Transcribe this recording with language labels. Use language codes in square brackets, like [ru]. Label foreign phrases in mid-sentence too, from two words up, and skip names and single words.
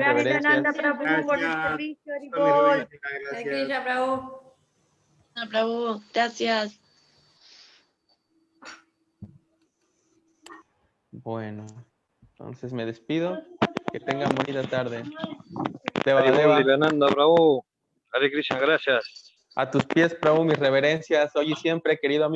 [es] Reverencias. Prabhu, gracias. Bueno, entonces me despido. Que tengan bonita tarde. Prabhu. Hare Krishna, gracias. A tus pies, Prabhu, mis reverencias. Hoy y siempre, querido amigo.